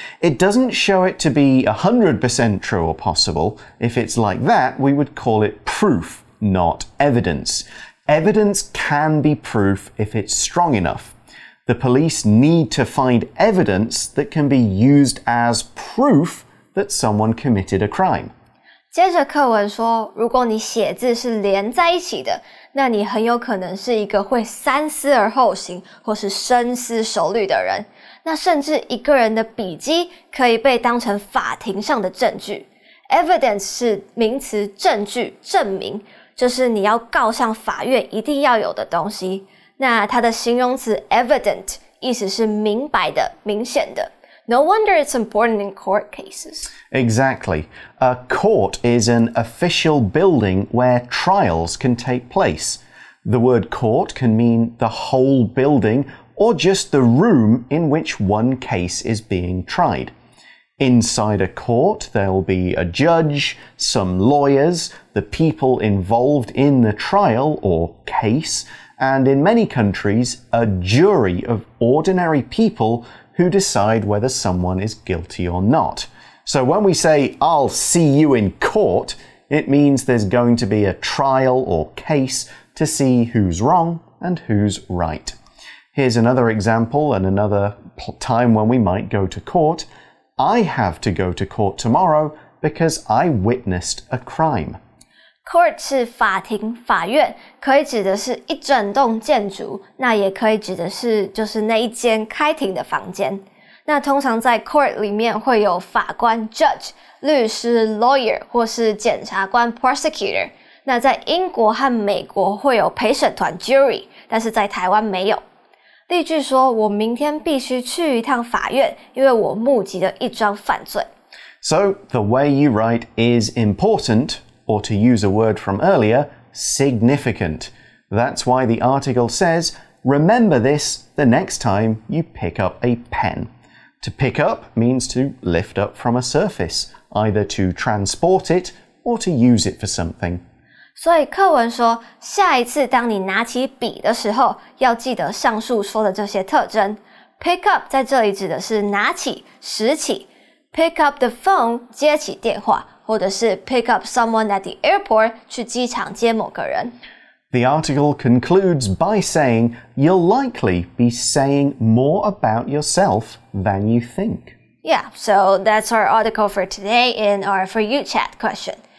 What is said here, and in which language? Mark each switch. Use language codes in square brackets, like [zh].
[en] It doesn't show it to be 100% true or possible. If it's like that, we would call it proof, not evidence. Evidence can be proof if it's strong enough. The police need to find evidence that can be used as proof that someone committed a crime. [zh] 接着课文说，如果你写字是连在一起的，那你很有可能是一个会三思而后行或是深思熟虑的人。那甚至一个人的笔迹可以被当成法庭上的证据。 Evidence 是名词，证据、证明，就是你要告上法院一定要有的东西。那它的形容词 evident 意思是明白的、明显的。 [en] No wonder it's important in court cases. Exactly. A court is an official building where trials can take place. The word court can mean the whole building or just the room in which one case is being tried. Inside a court, there'll be a judge, some lawyers, the people involved in the trial or case, and in many countries, a jury of ordinary people who decide whether someone is guilty or not. So when we say, I'll see you in court, it means there's going to be a trial or case to see who's wrong and who's right. Here's another example and another time when we might go to court. I have to go to court tomorrow because I witnessed a crime. [zh] Court 是法庭、法院，可以指的是一整栋建筑，那也可以指的是就是那一间开庭的房间。那通常在 court 里面会有法官 judge、律师 lawyer 或是检察官 prosecutor。那在英国和美国会有陪审团 jury， 但是在台湾没有。例句说，我明天必须去一趟法院，因为我目击了一桩犯罪。 [en] So the way you write is important, or to use a word from earlier, significant. That's why the article says, remember this the next time you pick up a pen. To pick up means to lift up from a surface, either to transport it or to use it for something. [zh] 所以课文说，下一次当你拿起笔的时候，要记得上述说的这些特征。 Pick up 在这里指的是拿起、拾起。 [en] Pick up the phone [zh] 接起电话，或者是 [en] pick up someone at the airport [zh] 去机场接某个人。 [en] The article concludes by saying you'll likely be saying more about yourself than you think. Yeah, so that's our article for today in our For You chat question.